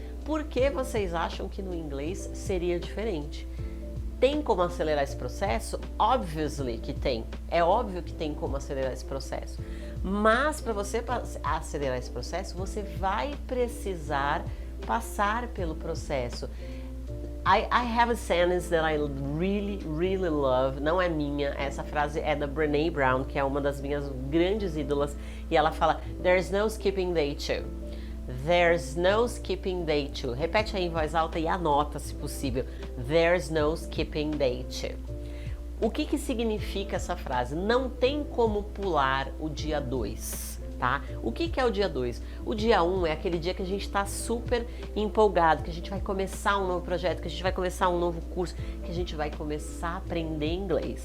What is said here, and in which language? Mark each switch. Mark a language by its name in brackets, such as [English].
[Portuguese] Por que vocês acham que no inglês seria diferente? Tem como acelerar esse processo? [English] Obviously [Portuguese] que tem. É óbvio que tem como acelerar esse processo. Mas para você acelerar esse processo, você vai precisar passar pelo processo. [English] I have a sentence that I really love. [Portuguese] Não é minha, essa frase é da Brené Brown, que é uma das minhas grandes ídolas. E ela fala, [English] there's no skipping day two. There's no skipping day two. [Portuguese] Repete aí em voz alta e anota se possível. [English] There's no skipping day two. [Portuguese] O que significa essa frase? Não tem como pular o dia 2, tá? O que é o dia 2? O dia 1 é aquele dia que a gente está super empolgado, que a gente vai começar um novo projeto, que a gente vai começar um novo curso, que a gente vai começar a aprender inglês.